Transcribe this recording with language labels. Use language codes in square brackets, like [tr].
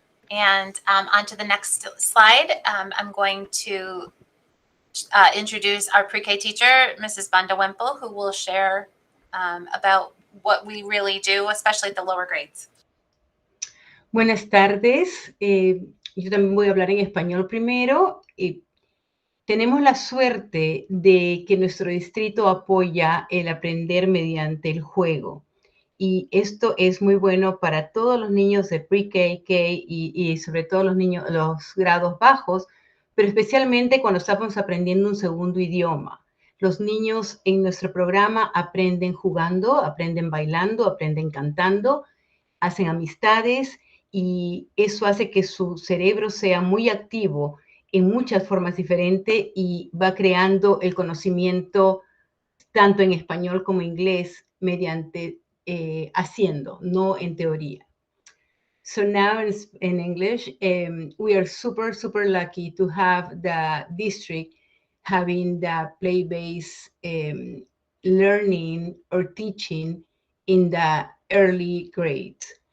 [en] And on to the next slide, I'm going to introduce our pre-K teacher, Mrs. Banda Wemple, who will share about what we really do, especially at the lower grades. [es] Buenas tardes. Yo también voy a hablar en español primero. Tenemos la suerte de que nuestro distrito apoya el aprender mediante el juego. Y esto es muy bueno para todos los niños de pre-K, K y sobre todo los grados bajos, pero especialmente cuando estamos aprendiendo un segundo idioma. Los niños en nuestro programa aprenden jugando, aprenden bailando, aprenden cantando, hacen amistades y eso hace que su cerebro sea muy activo en muchas formas diferentes y va creando el conocimiento tanto en español como en inglés mediante haciendo, no en teoría. [en] So now in English, we are super, super lucky to have the district having the play-based learning or teaching in the early grades.